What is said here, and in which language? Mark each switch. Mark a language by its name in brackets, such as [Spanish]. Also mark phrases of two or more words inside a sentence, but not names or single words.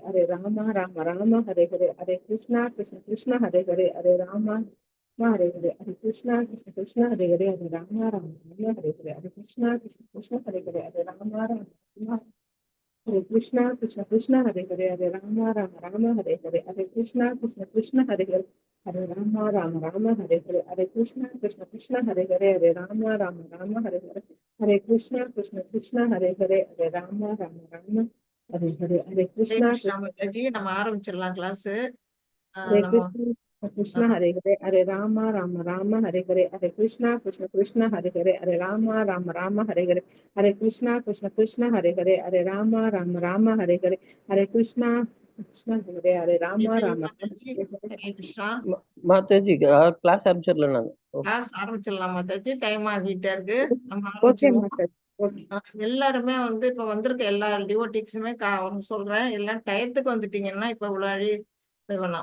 [Sanskrit] Hare Rama Rama Rama Hare Hare Hare Krishna Krishna Krishna Hare Hare Hare Rama Hare Hare Hare Krishna Krishna Krishna Hare Hare Hare Rama Rama Rama Hare Hare Hare Krishna Krishna Krishna Hare Hare Hare Rama Rama Hare Krishna Krishna Krishna Hare Hare Hare Rama Rama Rama Hare Hare Hare Krishna Krishna Krishna Hare Hare Hare Rama Rama Rama Hare Hare Hare Krishna Krishna Krishna Hare Hare Hare Rama Rama Rama Hare Hare Hare Krishna Krishna Krishna Hare Hare Hare Rama Rama Rama Hare Hare Hare ஹரே Krishna [Tamil] கிருஷ்ணா மாதாஜி, நம்ம ஆரம்பிச்சிடலாம் கிளாஸ். [Sanskrit] Hare [Tamil] நம்ம [Sanskrit] Krishna Krishna Hare Hare Hare Rama Rama Rama Hare Hare Hare Krishna Krishna Krishna Hare Hare Hare Rama Rama Rama Hare Hare Hare Krishna Krishna Krishna Hare Hare Hare Rama Rama Rama Hare Hare Hare Krishna Krishna Hare Hare Rama [Tamil] எத்தனை [Sanskrit] Rama [Tamil] மாதாஜி? ஹரே கிருஷ்ணா. மாதாஜி கிளாஸ் ஆரம்பிச்சிடலாம் நாங்க. கிளாஸ் ஆரம்பிச்சிடலாம் மாதாஜி, டைம் ஆகிட்டே இருக்கு. நம்ம Okay ஆரம்பிச்சிருவோம். Mataji okay எல்லாருமே இப்ப வந்திருக்க எல்லா டிவோட்டிக்ஸுமே ஒண்ணு சொல்றேன், எல்லாம் டயத்துக்கு வந்துட்டீங்கன்னா இப்ப விளையாடி வேணாம்.